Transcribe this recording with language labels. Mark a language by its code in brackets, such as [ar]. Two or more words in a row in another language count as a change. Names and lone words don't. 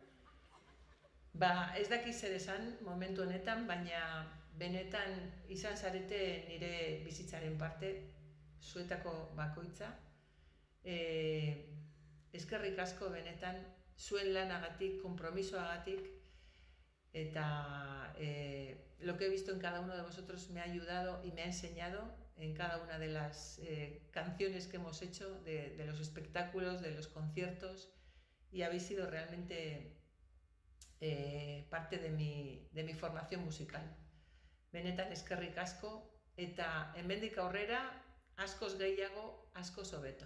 [eu] Ez daki zer esan momentu honetan, baina benetan izan zarete nire bizitzaren parte, zuetako bakoitza. Eskerrik asko benetan, zuen lanagatik, konpromisoagatik, eta [es] lo que he visto en cada uno de vosotros me ha ayudado y me ha enseñado en cada una de las canciones que hemos hecho, de los espectáculos, de los conciertos, y habéis sido realmente parte de mi formación musical. [eu] Benetan eskerrik asko, eta hemendik aurrera, askoz gehiago, askoz hobeto.